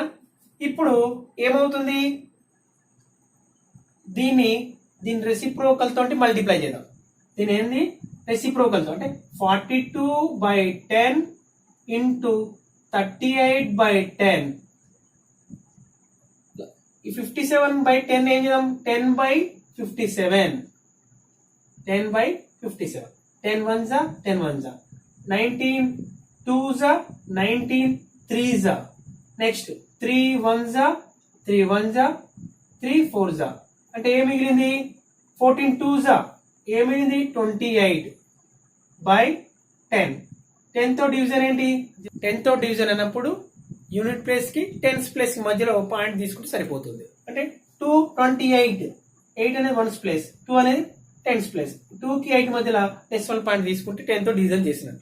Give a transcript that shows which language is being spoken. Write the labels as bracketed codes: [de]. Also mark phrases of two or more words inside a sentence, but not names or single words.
[te] ఇప్పుడు ఏమవుతుంది, దీని రెసిప్రోకల్ తోటి మల్టిప్లై చేద్దాం. దీని ఏంది రెసిప్రోకల్ తో, అంటే 42/10 into 38/10. ఈ 57/10 ఏం చేద్దాం 10/57. 10/57. 10 1s 10 1s, 19 2s 19 3s. నెక్స్ట్ 3 1s 3 1s 3 4s. అంటే ఏం మిగిలింది 14 2s ఏమైంది 28/10. 10 తో డివిజన్ ఏంటి, 10 తో డివిజన్ అన్నప్పుడు [en] unit place [te] కి [en] tens place [te] కి మధ్యలో పాయింట్ తీసుకుంటే సరిపోతుంది. అంటే 228, 8 అనేది [en] 1's place, [te] 2 అనేది [en] 10's place, [te] 2 కి 8 మధ్యలో [en] decimal point [te] తీసుకుంటే 10 తో డివిజన్ చేసినట్టు.